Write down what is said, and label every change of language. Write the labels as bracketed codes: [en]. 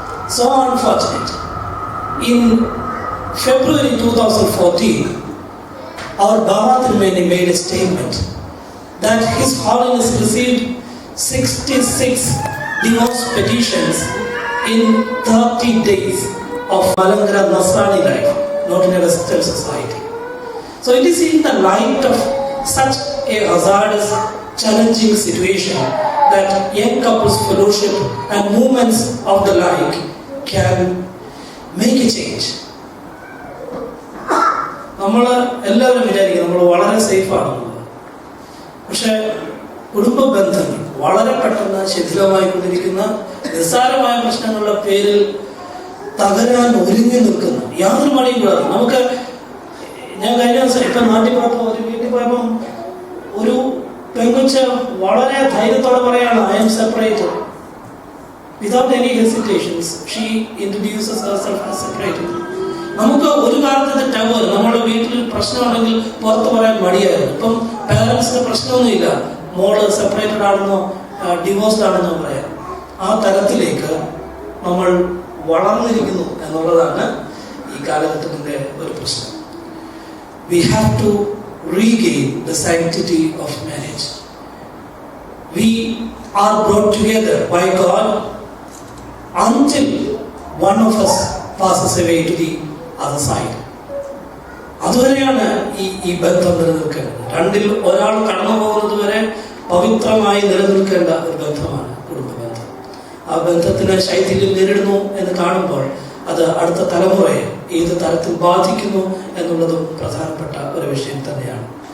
[en] So unfortunate. In February 2014, our Baba Tirumeni made a statement that His Holiness received 66 divorce petitions in 30 days of Malankara Nasrani life, not in a Western society. So it is in the light of such a hazardous, challenging situation that Young Couples Fellowship and movements of the like can make a change. [ml] നമ്മൾ എല്ലാവരും വിചാരിക്കും നമ്മൾ വളരെ സേഫാണെന്നുള്ളത്. പക്ഷേ കുടുംബ ബന്ധങ്ങൾ വളരെ പെട്ടെന്ന് ശിഥിലമായിക്കൊണ്ടിരിക്കുന്ന നിസ്സാരമായ പ്രശ്നങ്ങളുടെ പേരിൽ തകരാൻ ഒരുങ്ങി നിൽക്കുന്ന യാതൊരു മടിയും കൂടാതെ നമുക്ക്. ഞാൻ കഴിഞ്ഞ ദിവസം ഇപ്പം നാട്ടിൽ പോയപ്പോൾ ഒരു വീട്ടിൽ പോയപ്പം ഒരു പെങ്കൊച്ച വളരെ ധൈര്യത്തോടെ പറയാണ്, [en] I am separated. Without any hesitations she introduces herself as separated. [ml] നമുക്ക് ഒരു കാലത്ത് ടവർ നമ്മുടെ വീട്ടിൽ പ്രശ്നമാണെങ്കിൽ പുറത്ത് പറയാൻ മടിയായിരുന്നു. ഇപ്പം പാരൻസിന് പ്രശ്നമൊന്നുമില്ല, മോള് സെപ്പറേറ്റഡ് ആണെന്നോ ഡിവോഴ്സ്ഡ് ആണെന്നോ പറയാം. ആ തലത്തിലേക്ക് നമ്മൾ വളർന്നിരിക്കുന്നു എന്നുള്ളതാണ് ഈ കാലഘട്ടത്തിൻ്റെ ഒരു പ്രശ്നം. [en] We have to regain the sanctity of marriage. We are brought together by God until one of us passes away to the other side. [ml] അതുവരെയാണ് ഈ ബന്ധം നിലനിൽക്കേണ്ടത്. രണ്ടിൽ ഒരാൾ കടന്നു പോകുന്നത് വരെ പവിത്രമായി നിലനിൽക്കേണ്ട ഒരു ബന്ധമാണ് കുടുംബബന്ധം. ആ ബന്ധത്തിന് ശൈഥില്യം നേരിടുന്നു എന്ന് കാണുമ്പോൾ അത് അടുത്ത തലമുറയെ ഏത് തരത്തിൽ ബാധിക്കുന്നു എന്നുള്ളതും പ്രധാനപ്പെട്ട ഒരു വിഷയം തന്നെയാണ്.